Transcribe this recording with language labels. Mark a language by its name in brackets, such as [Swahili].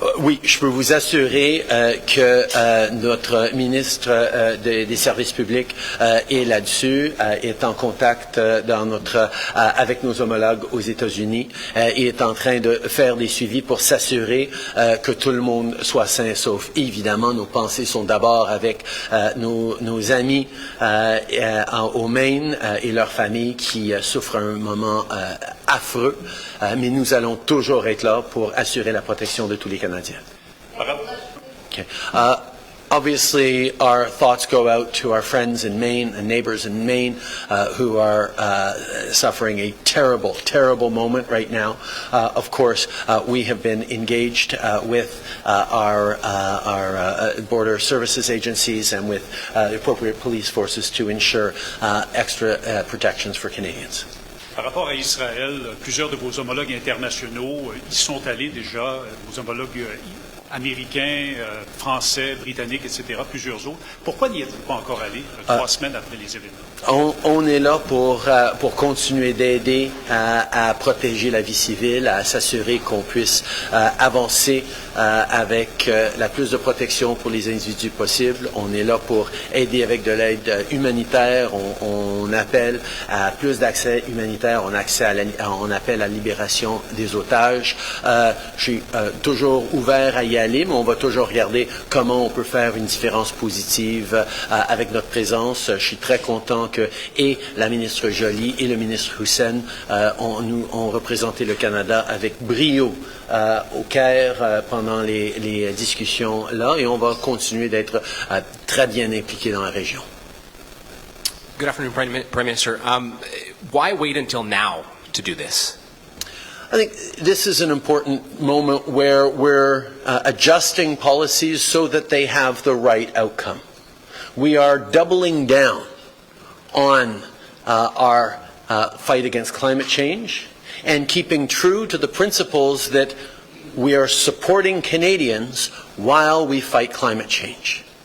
[French] Oui, je peux vous assurer que notre ministre des Services publics est là-dessus, est en contact avec nos homologues aux États-Unis et est en train de faire des suivis pour s'assurer que tout le monde soit sain et sauf. Évidemment, nos pensées sont d'abord avec nos amis au Maine et leurs familles qui souffrent un moment affreux, mais nous allons toujours être là pour assurer la protection de tous les Canadiens. [English] Okay. Obviously, our thoughts go out to our friends in Maine and neighbors in Maine who are suffering a terrible, terrible moment right now. Of course, we have been engaged with our border services agencies and with the appropriate police forces to ensure extra protections for Canadians. [French] Par rapport à Israël, plusieurs de vos homologues internationaux y sont allés déjà, vos homologues américains, français, britanniques, etc., plusieurs autres. Pourquoi n'y êtes-vous pas encore allés 3 semaines après les événements? On est là pour continuer d'aider à protéger la vie civile, à s'assurer qu'on puisse avancer avec la plus de protection pour les individus possible. On est là pour aider avec de l'aide humanitaire. On appelle à plus d'accès humanitaire. On appelle à la libération des otages. Je suis toujours ouvert à y aller, mais on va toujours regarder comment on peut faire une différence positive avec notre présence. Je suis très content que et la ministre Joly et le ministre Hussein ont représenté le Canada avec brio au Caire pendant les discussions là, et on va continuer d'être très bien impliqués dans la région. [English] Good afternoon, Prime Minister. Why wait until now to do this? I think this is an important moment where we're adjusting policies so that they have the right outcome. We are doubling down on our fight against climate change and keeping true to the principles that we are supporting Canadians while we fight climate change.